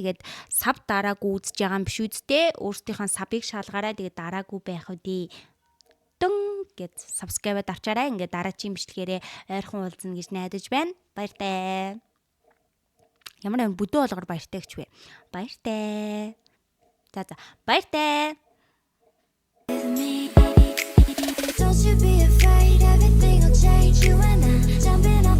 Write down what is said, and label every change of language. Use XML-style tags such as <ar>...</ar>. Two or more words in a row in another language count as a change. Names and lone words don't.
<mn>Тэгээд саб дараагүй үзэж байгаа юм биш үсттэй. Өөрсдийнхөө сабыг шалгаарай. Тэгээд дараагүй байх үдий. Дүн гэд subscribe дарчаарай. Ингээд дараагийн бичлэгээрээ ойрхон уулзна гэж найдаж байна. Баяртай. Ямар бүдүү болгоор баяртай гэж вэ? Баяртай. За баяртай.</mn> <en>Don't you be afraid, everything will change. You and I jumping</en>